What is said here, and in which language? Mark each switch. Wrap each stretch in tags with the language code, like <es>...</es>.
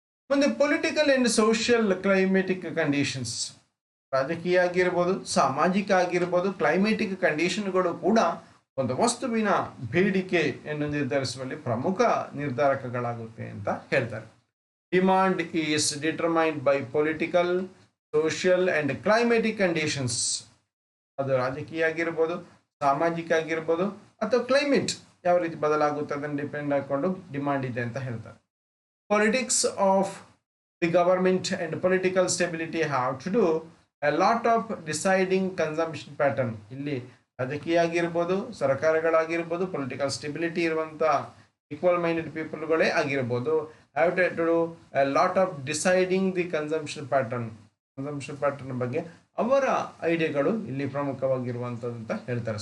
<kn>ಮುಂದೆ political and social climatic conditions, ರಾಜಕೀಯ ಆಗಿರ್ಬೋದು, ಸಾಮಾಜಿಕ ಆಗಿರ್ಬೋದು, ಕ್ಲೈಮೆಟಿಕ್ ಕಂಡೀಷನ್ಗಳು ಕೂಡ ಒಂದು ವಸ್ತುವಿನ ಬೇಡಿಕೆಯನ್ನು ನಿರ್ಧರಿಸುವಲ್ಲಿ ಪ್ರಮುಖ ನಿರ್ಧಾರಕಗಳಾಗುತ್ತೆ ಅಂತ ಹೇಳ್ತಾರೆ.</kn> <en>Demand is determined by political, social and climatic conditions.</en> <kn>ಅದು ರಾಜಕೀಯ ಆಗಿರ್ಬೋದು, ಸಾಮಾಜಿಕ ಆಗಿರ್ಬೋದು, ಅಥವಾ ಕ್ಲೈಮೇಟ್ ಯಾವ ರೀತಿ ಬದಲಾಗುತ್ತೆ ಅದನ್ನು ಡಿಪೆಂಡ್ ಹಾಕೊಂಡು ಡಿಮಾಂಡ್ ಇದೆ ಅಂತ ಹೇಳ್ತಾರೆ.</kn> <en>Politics of the government and political stability have to do a lot of deciding consumption pattern.</en> <kn>ಇಲ್ಲಿ ರಾಜಕೀಯ ಆಗಿರ್ಬೋದು, ಸರ್ಕಾರಗಳಾಗಿರ್ಬೋದು, ಪೊಲಿಟಿಕಲ್ ಸ್ಟೆಬಿಲಿಟಿ ಇರುವಂಥ</kn> <en>equal minded ಪೀಪಲ್ಗಳೇ</en> <kn>ಆಗಿರ್ಬೋದು,</kn> <en>Have to do a lot of deciding the consumption pattern.</en> <kn>Consumption pattern ಬಗ್ಗೆ ಅವರ ಐಡಿಯಾಗಳು ಇಲ್ಲಿ ಪ್ರಮುಖವಾಗಿರುವಂಥದ್ದು ಅಂತ ಹೇಳ್ತಾರೆ.</kn>